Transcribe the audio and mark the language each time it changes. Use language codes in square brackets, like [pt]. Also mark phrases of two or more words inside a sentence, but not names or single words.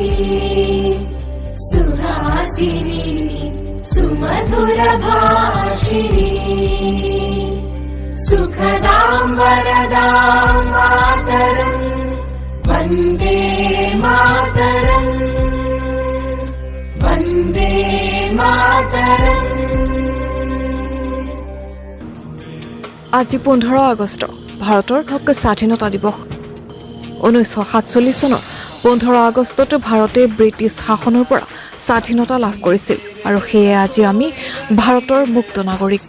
[sa] सुहासिनी सुमधुरभाषिणी सुखदां वरदां मातरम् वन्दे मातरम् वन्दे मातरम्। [as] আজি 15 আগষ্ট ভাৰতৰ স্বাধীনতা দিৱস। 1947 চনৰ 15 আগষ্টত ভাৰতে ব্ৰিটিছ শাসনৰ পৰা স্বাধীনতা লাভ কৰিছিল আৰু সেয়ে আজি আমি ভাৰতৰ মুক্ত নাগৰিক।